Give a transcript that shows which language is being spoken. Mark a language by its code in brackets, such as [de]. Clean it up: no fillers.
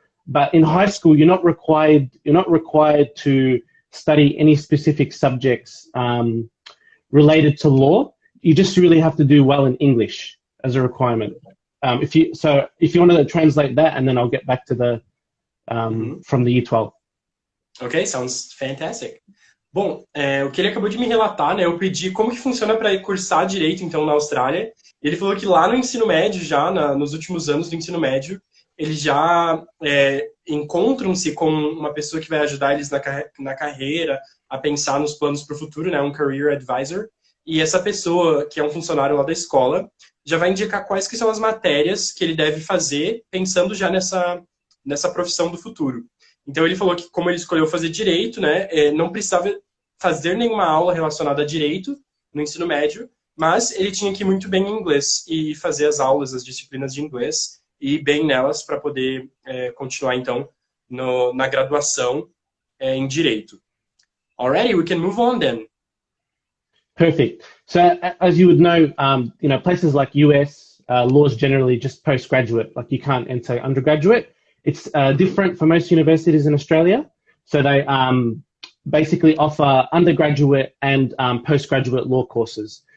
[en] But in high school, you're not required to study any specific subjects related to law. You just really have to do well in English as a requirement. If you want to translate that, and then I'll get back to the from the Year 12. Ok, sounds fantastic. [pt] Bom, o que ele acabou de me relatar, né? Eu pedi como que funciona para cursar Direito, então, na Austrália. Ele falou que lá no ensino médio, já nos últimos anos do ensino médio, eles já encontram-se com uma pessoa que vai ajudar eles na carreira, a pensar nos planos para o futuro, né? Um career advisor. E essa pessoa, que é um funcionário lá da escola, já vai indicar quais que são as matérias que ele deve fazer, pensando já nessa profissão do futuro. Então ele falou que como ele escolheu fazer Direito, né, não precisava fazer nenhuma aula relacionada a Direito no ensino médio, mas ele tinha que ir muito bem em inglês e fazer as aulas, as disciplinas de inglês, e ir bem nelas para poder continuar, então, na graduação em Direito. [en] Alrighty, we can move on then. Perfect. So as you would know, places like US, law is generally just postgraduate, like you can't enter undergraduate. It's different for most universities in Australia. So they basically offer undergraduate and postgraduate law courses.